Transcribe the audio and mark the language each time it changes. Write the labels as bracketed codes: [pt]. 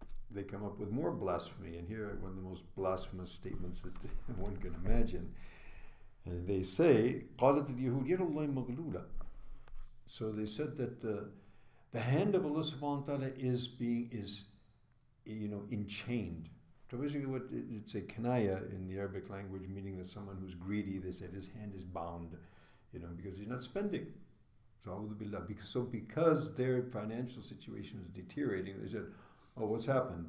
[en] They come up with more blasphemy. And here, one of the most blasphemous statements that one can imagine. And they say, [ar] قالت اليهود يد الله مغلولة. [en] So they said that the hand of Allah subhanahu wa ta'ala is enchained. So basically it's a kanaya in the Arabic language, meaning that someone who's greedy, they said his hand is bound, because he's not spending. So because their financial situation is deteriorating, they said, oh, what's happened?